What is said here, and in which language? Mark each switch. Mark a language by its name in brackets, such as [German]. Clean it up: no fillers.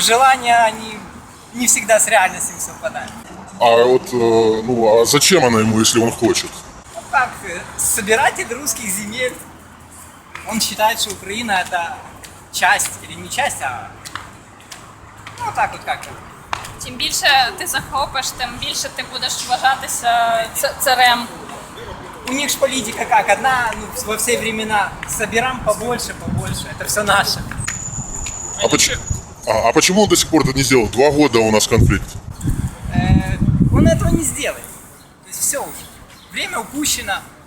[Russian] Желания, они не всегда с реальностью совпадают. А вот, ну, а зачем она ему, если он хочет? Ну как, собиратель русских земель, он считает, что Украина это часть, или не часть, а ну так от как-то. [Ukrainian] Чим більше ти захопиш, тим більше ти будеш вважатися царем. [Russian] У них же политика как, одна, ну, во все времена, собираем побольше, это все наше. А почему он до сих пор это не сделал? 2 года у нас конфликт. Он этого не сделает. То есть все уже. Время упущено.